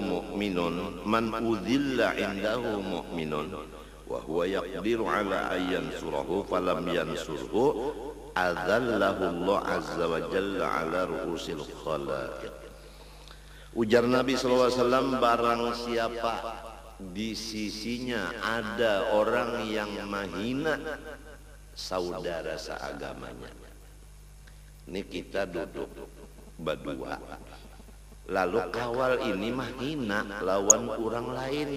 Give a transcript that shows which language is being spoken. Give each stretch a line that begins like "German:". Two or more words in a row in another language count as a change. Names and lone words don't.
Arabic: مؤمن، من أذل عنده مؤمن، وهو يقدر على أن ينصره فلم ينصره، أذله الله عز وجل على رؤوس الخلائق.
Indonesian: Ujar Nabi SAW, barang siapa di sisinya ada orang yang menghina saudara seagamanya.
Banjar: Ini kita duduk berdua, lalu kawal ini mah hina lawan orang lain.